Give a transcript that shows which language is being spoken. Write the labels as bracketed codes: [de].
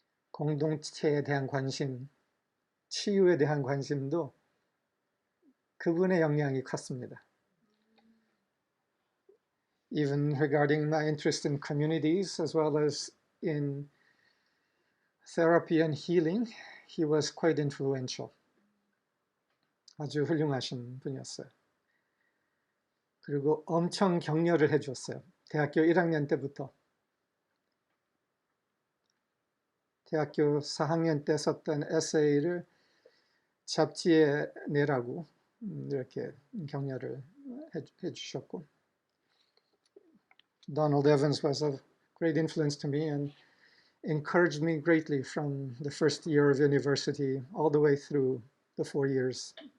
[ko] 공동체에 대한 관심, 치유에 대한 관심도 그분의 영향이 컸습니다. [en] Even regarding my interest in communities as well as in therapy and healing, he was quite influential. [ko] 아주 훌륭하신 분이었어요. 그리고 엄청 격려를 해줬어요. 대학교 1학년 때부터. 대학교 4학년 때 썼던 에세이를 잡지에 내라고 이렇게 격려를 해주셨고, [en] Donald Evans was of great influence to me and encouraged me greatly from the first year of university all the way through the 4 years.